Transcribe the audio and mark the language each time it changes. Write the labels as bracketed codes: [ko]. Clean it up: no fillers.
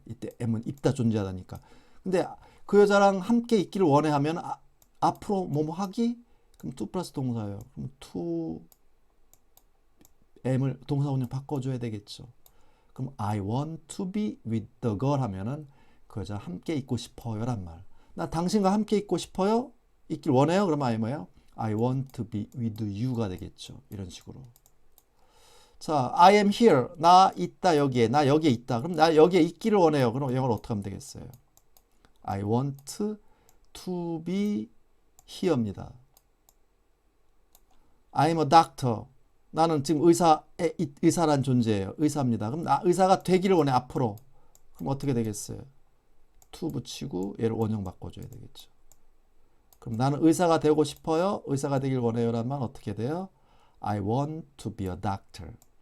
[ko] 이때 am은 있다 존재하다니까. 근데 그 여자랑 함께 있기를 원해 하면 앞으로 뭐뭐 하기? 그럼 to 플러스 동사예요. 그럼 to am을 동사 원형 바꿔줘야 되겠죠. 그럼 I want to be with the girl 하면은 그 여자 함께 있고 싶어요 란 말. 나 당신과 함께 있고 싶어요? 있길 원해요? 그러면 I 뭐예요? [en] I want to be with you가 되겠죠. [ko] 이런 식으로. 자, I am here. 나 있다 여기에. 나 여기에 있다. 그럼 나 여기에 있기를 원해요. 그럼 영어로 어떻게 하면 되겠어요? [en] I want to be here입니다. I'm a doctor. [ko] 나는 지금 의사란 존재예요. 의사입니다. 그럼 나 의사가 되기를 원해 앞으로. 그럼 어떻게 되겠어요? to 붙이고 얘를 원형 바꿔줘야 되겠죠. 그럼 나는 의사가 되고 싶어요. 의사가 되길 원해요. 라는 말 어떻게 돼요? I want to be a doctor.